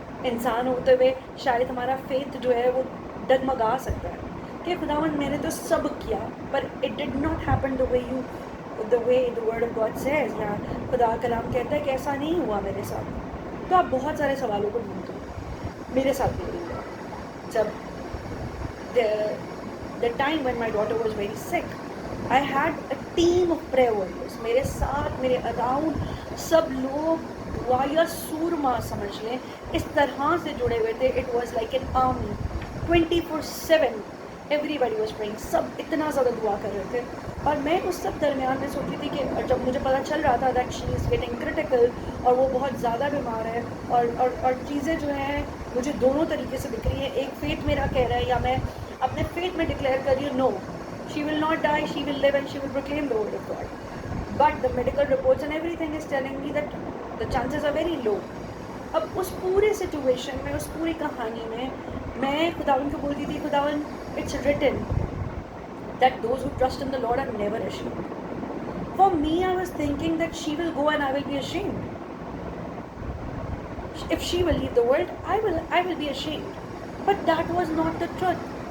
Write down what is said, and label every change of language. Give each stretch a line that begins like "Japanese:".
Urdu: انسان ہوتے ہوئے شاید ہمارا فیتھ جو ہے وہ ڈگمگا سکتا ہے کہ خداوند میں نے تو سب کیا, پر
English: it did not happen the way the word of God says,
Urdu: یا خدا کلام کہتا ہے کہ ایسا نہیں ہوا میرے ساتھ. تو آپ بہت سارے سوالوں کو ڈھونڈتے ہو. میرے ساتھ بھی نہیں ہوا. جب
English: the time when my daughter was very sick, I had a team of prayer warriors.
Urdu: میرے ساتھ, میرے اراؤنڈ سب لوگ دعا یا سورما سمجھ لیں اس طرح سے جڑے ہوئے تھے.
English: It was like an army 24/7. Everybody was praying.
Urdu: سب اتنا زیادہ دعا کر رہے تھے, اور میں اس سب درمیان میں سوچی تھی کہ جب مجھے پتہ چل رہا تھا
English: that she is getting critical
Urdu: اور وہ بہت زیادہ بیمار ہے, اور چیزیں جو ہیں مجھے دونوں طریقے سے دکھ رہی ہیں. ایک فیتھ میرا کہہ رہا ہے, یا میں اپنے فیتھ میں ڈکلیئر کر رہی ہوں,
English: No she will not die, she will live and she will proclaim the word of God. But the medical reports and everything is telling me that the chances are very low.
Urdu: اب اس پورے situation میں, اس پوری کہانی میں خداوند کو بولتی تھی, خداوند
English: it's written that those who trust in the Lord are never ashamed. For me, I was thinking that she will go and I will be ashamed. If she will leave the world, I will be ashamed. But that was not the truth.